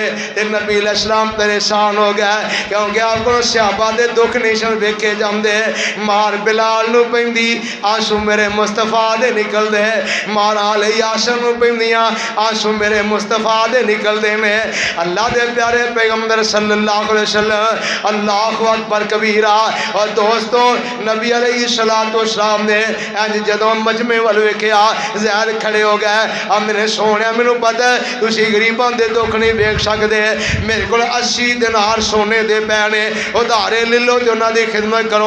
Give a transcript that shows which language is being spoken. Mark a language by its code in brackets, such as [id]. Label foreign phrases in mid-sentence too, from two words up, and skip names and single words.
[pa] تے نبی علیہ السلام پریشان ہو گیا کیونکہ آپکو صحابہ دے دکھ نشان ویکھے جاتے. مار بلال نوں پیندی آنسو میرے مصطفیٰ دے نکلدے، مار آلِ یاسر نوں پیندیاں آنسو میرے مصطفیٰ دے نکلدے نیں. اللہ دے پیارے پیغمبر [ar] صلى الله عليه وسلم الله أكبر كبيرا. [pa] اور دوستو نبی علیہ السلام نے انج جدوں مجمع وال ویکھیا زید کھڑے ہو گئے. اب میں نے سوہنے مینوں پتہ ہے تسی غریباں دے دکھ نہیں ویکھ سکتے، میرے کو 80 دینار سونے دے پینے ادھارے لے لو تو انہوں نے خدمت کرو.